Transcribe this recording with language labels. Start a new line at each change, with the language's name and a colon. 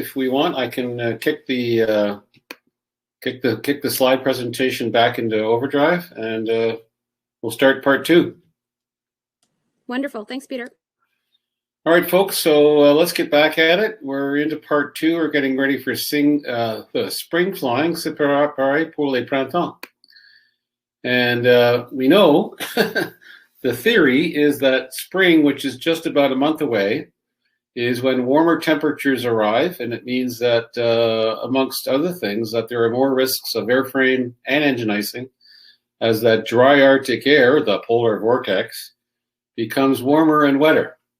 English: If we want, I can kick the slide presentation back into overdrive, and we'll start part 2. Wonderful. Thanks, Peter. All right, folks. So let's get back at it. We're into part 2. We're getting ready for the spring flying.
French: C'est préparé pour le printemps.
English: And we know the theory is that spring, which is just about a month away, is when warmer temperatures arrive, and it means that, amongst other things, that there are more risks of airframe and engine icing as that dry Arctic air, the polar vortex, becomes warmer and wetter.